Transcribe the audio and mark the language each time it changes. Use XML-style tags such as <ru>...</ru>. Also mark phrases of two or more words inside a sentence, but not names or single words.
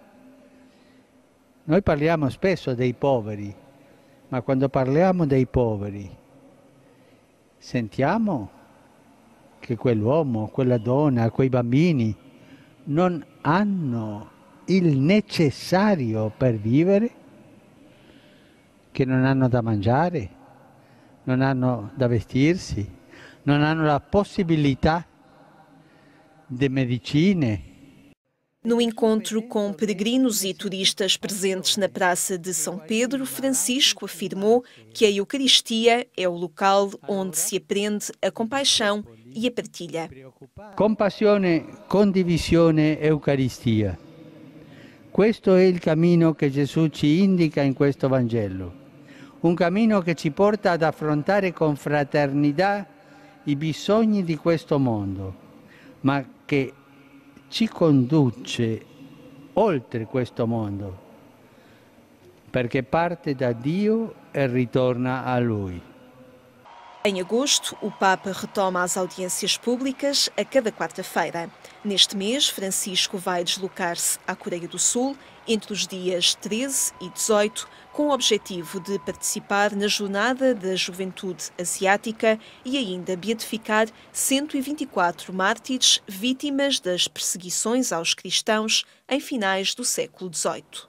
<it>Noi parliamo spesso dei poveri, ma quando parliamo dei poveri, sentiamo che quell'uomo, quella donna, quei bambini non hanno il necessario per vivere, che non hanno da mangiare, non hanno da vestirsi, non hanno la possibilità de medicine.</it> <pt>No encontro com peregrinos e turistas presentes na Praça de São Pedro, Francisco afirmou que a Eucaristia é o local onde se aprende a compaixão e a partilha.</pt> <it>Compassione, condivisione, Eucaristia. Questo è il cammino che Gesù ci indica in questo Vangelo. Un cammino che ci porta ad affrontare con fraternità i bisogni di questo mondo, ma che ci conduce oltre questo mondo, perché parte da Dio e ritorna a Lui.</it> <pt>Em agosto, o Papa retoma as audiências públicas a cada quarta-feira. Neste mês, Francisco vai deslocar-se à Coreia do Sul entre os dias 13 e 18, com o objetivo de participar na Jornada da Juventude Asiática e ainda beatificar 124 mártires vítimas das perseguições aos cristãos em finais do século XVIII.</pt>